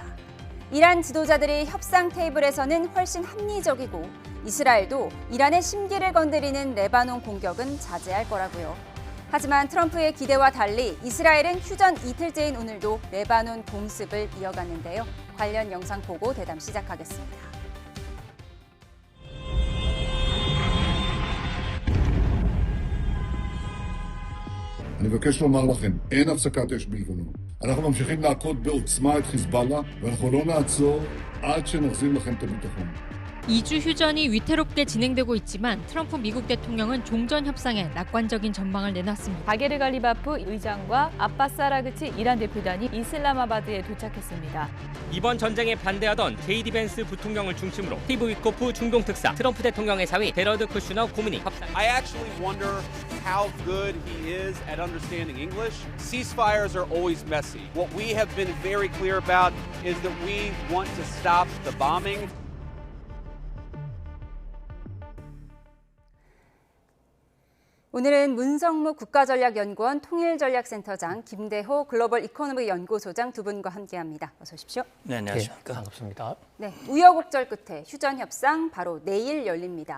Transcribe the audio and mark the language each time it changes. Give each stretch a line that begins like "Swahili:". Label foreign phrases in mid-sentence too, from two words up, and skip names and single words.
Korean: 이란 지도자들이 협상 테이블에서는 훨씬 합리적이고 이스라엘도 이란의 심기를 건드리는 레바논 공격은 자제할 거라고요. 하지만 트럼프의 기대와 달리 이스라엘은 휴전 이틀째인 오늘도 레바논 공습을 이어갔는데요. 관련 영상 보고 대담 시작하겠습니다.
Hebrew: אני מבקש לומר לכם, אין הפסקת אש בלבנון. אנחנו ממשיכים להכות בעוצמה את חיזבאללה, ואנחנו לא נעצור עד שנחזיר לכם את הביטחון.
Korean: 2주 휴전이 위태롭게 진행되고 있지만 트럼프 미국 대통령은 종전 협상에 낙관적인 전망을 내놨습니다. 바게르 갈리바프 의장과 아바스 아라그치 이란 대표단이 이슬라마바드에 도착했습니다. 이번 전쟁에 반대하던 제이디 벤스 부통령을 중심으로 스티브 위코프 중동 특사, 트럼프 대통령의 사위 제러드 쿠슈너 고문이 협상.
English: I actually wonder how good he is at understanding English. Ceasefires are always messy. What we have been very clear about is that we want to stop the bombing.
Korean: 오늘은 문성묵 국가전략연구원 통일전략센터장, 김대호 글로벌 이코노미 연구소장 두 분과 함께합니다. 어서 오십시오. 네, 안녕하십니까. 반갑습니다. 네, 우여곡절 끝에 휴전 협상 바로 내일 열립니다.